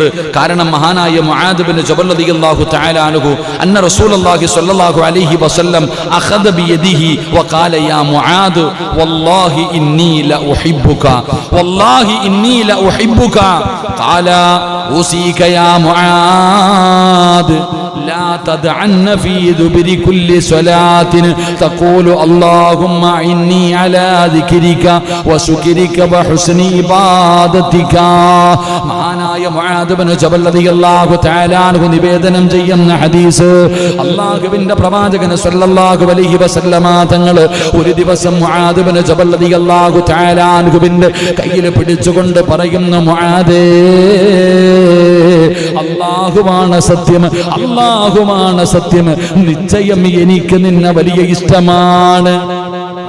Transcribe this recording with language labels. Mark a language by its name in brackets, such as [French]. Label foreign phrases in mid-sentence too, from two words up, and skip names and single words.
[Malayalam] കാരണം മഹാനായ [Arabic] معاذ بن جبل رضي الله تعالى عنه أن رسول الله صلى الله عليه وسلم أخذ بيده وقال يا معاذ والله إني لأحبك والله إني لأحبك قال أوصيك يا معاذ لا تدعن في دبر كل صلاة تقول اللهم إني على ذكرك وشكرك وحسن عبادتك. [Malayalam] മഹാനായ മുആദ് ഇബ്നു ജബൽ [Arabic] رضي الله تعالى عنه [Malayalam] നിവേദനം ചെയ്യുന്ന ഹദീസ്, അല്ലാഹുവിന്റെ പ്രവാചകൻ [Arabic] صلى الله عليه وسلم [Malayalam] തങ്ങൾ ഒരു ദിവസം മുആദ് ഇബ്നു ജബൽ [Arabic] رضي الله تعالى [Malayalam] അൻഹുവിന്റെ കയ്യിൽ പിടിച്ചുകൊണ്ട് പറയുന്ന, മുആദേ, അല്ലാഹുവാണ് സത്യം, അല്ലാഹുവാണ് സത്യം, നിശ്ചയം എനിക്ക് നിന്നെ വലിയ ഇഷ്ടമാണ്.